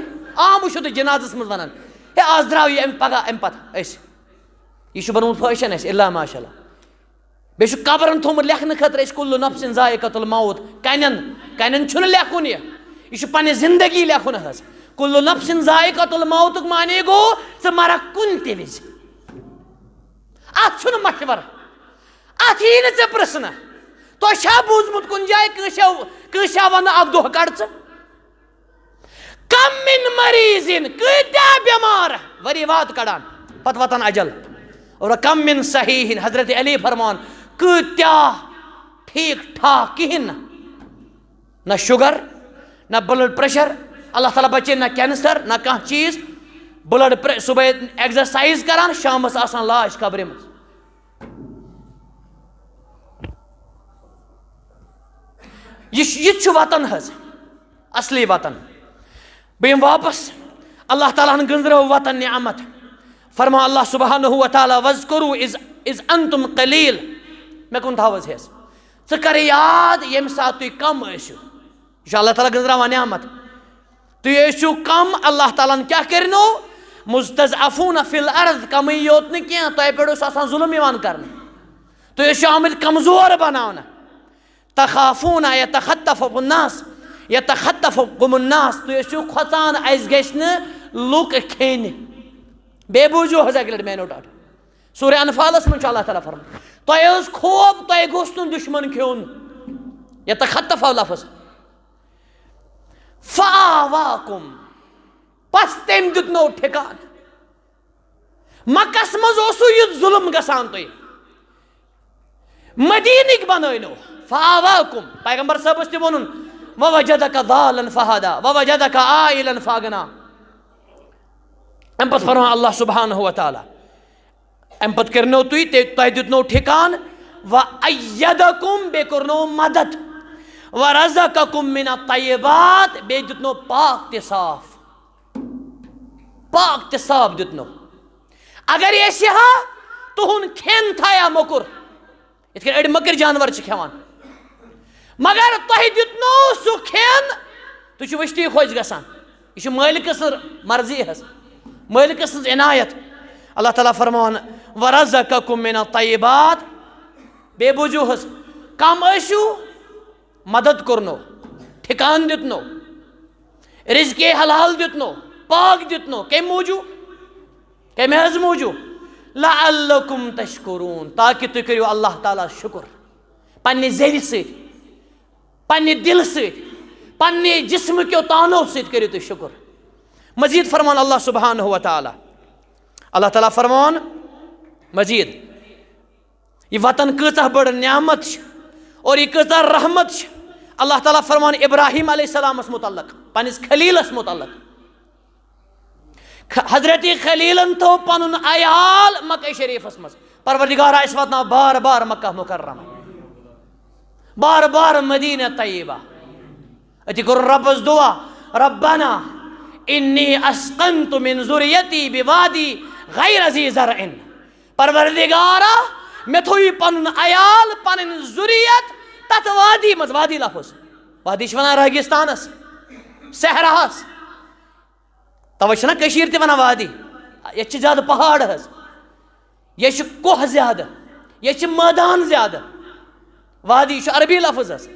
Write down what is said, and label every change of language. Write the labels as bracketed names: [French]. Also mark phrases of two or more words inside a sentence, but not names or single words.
[Kashmiri] عام وٕچھو تُہۍ جنازس منٛز ونان ہے آز درٛاو یہِ امہِ پگاہ امہِ پتہٕ أسۍ یہِ چھُ بنومُت فٲشن اَسہِ اللہ ماشاء اللہ بیٚیہِ چھُ قبرن تھوٚومُت لیکھنہٕ خٲطرٕ أسۍ [Arabic] کُلُّ نفسٍ ذائقۃ الموت [Kashmiri] کَنٮ۪ن چھُنہٕ لیکھُن یہِ چھُ پننہِ زندگی لیکھُن حظ [Arabic] کُلُّ نفسٍ ذائقۃ الموتُک [Kashmiri] معنی گوٚو ژٕ مرکھ کُنہِ تہِ وِزِ اتھ چھُنہٕ مشورٕ اتھ یی نہٕ ژےٚ پرژھنہٕ تۄہہِ چھا بوٗزمُت کُنہِ جایہِ کٲنٛسہِ آو وننہٕ اکھ دۄہ کڑ ژٕ [Arabic] کم من مریضن [Kashmiri] کۭتیاہ بٮ۪مار ؤری واد کڑان پتہٕ واتان اجل اور [Arabic] کم من صحیح [Kashmiri] حضرت علی فرمان کۭتیاہ ٹھیٖک ٹھاک کِہیٖنۍ نہٕ نہ شُگر نہ [English] blood pressure [Kashmiri] اللہ تعالیٰ بچٲیِن نہ کینسر نہ کانٛہہ چیٖز بلڈ صبحٲے ایگزرسایز کران شامس آسان لاش قبرِ منٛز یہ چھُ وطن حظ اصلی وطن بہٕ یِمہٕ واپس اللہ تعالیٰ ہن گٔنٛزرٲو وطن نعمت فرما اللہ سبحانہ و تعالیٰ [Arabic] وَاذْكُرُوا اِذْ أَنْتُمْ قٔلیٖل [Kashmiri] مےٚ کُن تھاو حظ ہٮ۪س ژٕ کر یاد ییٚمہِ ساتہٕ تُہۍ کم ٲسِو یہِ چھُ اللہ تعالیٰ گٔنٛزراوان نعمت تُہۍ ٲسِو کم اللہ تعالیٰ ہن کیٛاہ کٔرنو [Arabic] مُستضعفوٗنَ فِی الأرض [Kashmiri] کمٕے یوت نہٕ کینٛہہ تۄہہِ پٮ۪ٹھ اوس آسان ظُلم یِوان کرنہٕ تُہۍ ٲسِو آمٕتۍ کمزور بناونہٕ [Arabic] تخافوٗنَ یتخطفکُم الناس یتخطفکُم الناس [Kashmiri] تُہۍ ٲسِو کھۄژان اَسہِ گژھِ نہٕ لُکھ کھیٚنہِ بے بوجھو حض اکہِ لٹہِ میانیو ٹاٹھو سورہ انفالس منٛز چھُ اللہ تعالیٰ فرمان تۄہہِ ٲس خوف تۄہہِ گوٚژھ نہٕ دُشمن کھیوٚن یتخطف آو لفظ فآواکُم پس تٔمۍ دیُتنو ٹھِکان مکس منٛز اوسوٕ یہِ ظُلم گژھان تۄہہِ مدیٖنٕکۍ بنٲونو فآواکُم پیغمبر صٲبس تہِ ووٚنُن [Arabic] ووجدک ضالن فہدا ووجدک عائلن فاغنا [Kashmiri] امہِ پتہٕ فرمان اللہ سبحانہ وتعالیٰ امہِ پتہٕ کٔرنو تۄہہِ دیُتنو ٹھِکان وَأَيَّدَكُمْ بیٚیہِ کوٚرنو مدد [Arabic] وَرَزَقَكُمْ مِنَ الطَّيِّبَاتِ [Kashmiri] بیٚیہِ دیُتنو پاک تہِ صاف دیُتنو اگر أسۍ یہِ ہا تُہُنٛد کھٮ۪ن تھایا موٚکُر یِتھ کٔنۍ أڑۍ مٔکٕرۍ جانور چھِ کھٮ۪وان مگر تۄہہِ دیُتنو سُہ کھٮ۪ن تُہۍ چھِو وٕچھتٕے خۄش گژھان یہِ چھِ مٲلکہٕ سٕنٛز مرضی حظ مٲلکہٕ سٕنٛز عنایت اللہ تعالیٰ فرمان [Arabic] وَرَزَقَكُمْ مِنَ الطَّيِّبَاتِ [Kashmiri] بے بوٗزِو حظ کم ٲسِو مدد کوٚرنو ٹھِکان دیُتنو رِزقے حلال دیُتنو پاک دیُتنو کمہِ موٗجوٗب کمہِ حظ موٗجوٗب [Arabic] لَعَلَّكُمْ تَشْکُروٗن [Kashmiri] تاکہِ تُہۍ کٔرِو اللہ تعالیٰ شُکُر پننہِ زیٚوِ سۭتۍ پننہِ دِلہٕ سۭتۍ پننہِ جسمہٕ کیو تانو سۭتۍ کٔرِو تُہۍ شُکُر مزیٖد فرمان اللہ سبحانہ وتعالیٰ اللہ تعالیٰ فرمان مزیٖد یہ وطن کۭژاہ بٔڑ نعمت چھِ اور یہ کۭژاہ رحمت چھِ اللہ تعالیٰ فرمان ابراہیم علیہ السلامس متعلق پننِس خلیٖلس متعلق حضرت خلیٖلن تھوٚو پنُن عیال مکہ شریٖفس منٛز پروردگارا أسۍ واتناو بار بار مکہ مکرمہ بار بار مدینہ طیبہ أتی کوٚر رۄبس دعا [Arabic] ربنا انی اسقنت من ذریتی بوادی غیر ذی زرع [Kashmiri] پروردگارا مےٚ تھوٚو یہِ پنُن عیال پنٕنۍ ذُریت تتھ وادی منٛز وادی لفظ وادی چھِ ونان ریگستانس صحراہس توے چھِنہ کٔشیٖر تہِ ونان وادی ییٚتہِ چھِ زیادٕ پہاڑ حظ ییٚتہِ چھِ کوہ زیادٕ ییٚتہِ چھِ مٲدان زیادٕ وادی یہِ چھُ عربی لفظ حظ